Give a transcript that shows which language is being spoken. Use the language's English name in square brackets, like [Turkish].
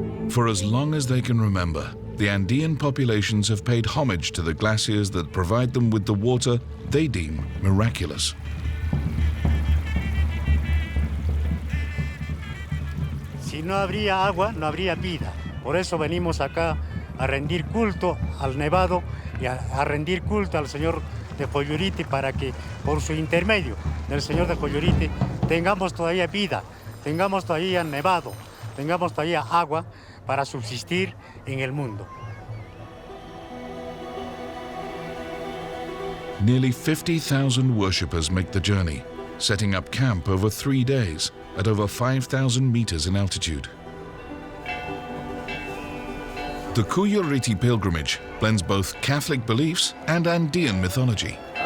[English] For as long as they can remember, the Andean populations have paid homage to the glaciers that provide them with the water they deem miraculous. [Spanish] Si no habría agua, no habría vida. Por eso venimos acá a rendir culto al nevado y a rendir culto al Señor de Cuyuriti para que por su intermedio del Señor de Cuyuriti tengamos todavía vida, tengamos todavía nevado, tengamos todavía agua para subsistir en el mundo. [English] Nearly 50,000 worshippers make the journey, setting up camp over 3 days at over 5,000 meters in altitude. The Cuyuriti pilgrimage blends both Catholic beliefs and Andean mythology.